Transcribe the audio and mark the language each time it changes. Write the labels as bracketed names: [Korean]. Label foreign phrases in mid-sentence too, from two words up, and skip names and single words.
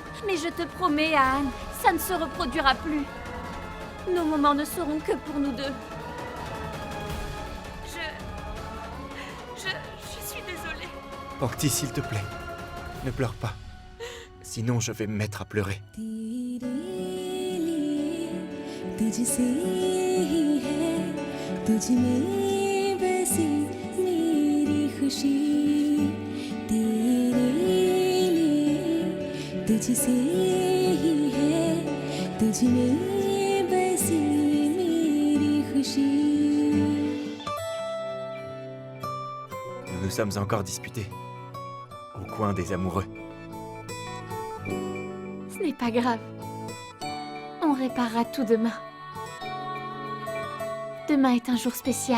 [French] Mais je te promets, Anne, ça ne se reproduira plus. Nos moments ne seront que pour nous deux. Je suis désolée. Pankti, s'il te plaît, ne pleure pas. Sinon, je vais me mettre à pleurer. [Hindi] तुझसे ही है तुझ में बसी मेरी खुशी तेरे लिए तुझसे ही है तुझ में बसी मेरी खुशी. [French] Nous nous sommes encore disputés. Au coin des amoureux. Ce n'est pas grave. On réparera tout demain. Demain est un jour spécial.